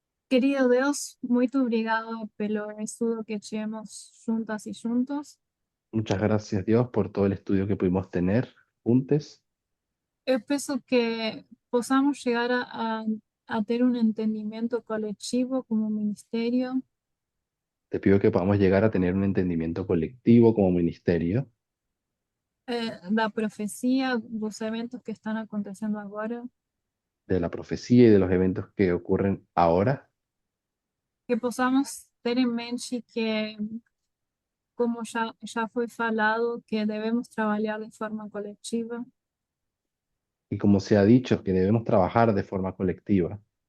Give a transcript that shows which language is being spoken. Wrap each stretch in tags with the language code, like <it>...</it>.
<pt>Querido Deus, muito obrigado pelo estudo que tivemos juntas e juntos.</pt> <es>Muchas gracias, Dios, por todo el estudio que pudimos tener juntos.</es> <pt>Eu peço que possamos chegar a ter um entendimento coletivo como ministério</pt> <es>Te pido que podamos llegar a tener un entendimiento colectivo como ministerio</es> <pt>da profecia, dos eventos que estão acontecendo agora,</pt> <es>de la profecía y de los eventos que ocurren ahora,</es> <pt>que possamos ter em mente que, como já foi falado, que devemos trabalhar de forma coletiva,</pt> <es>y como se ha dicho, que debemos trabajar de forma colectiva,</es>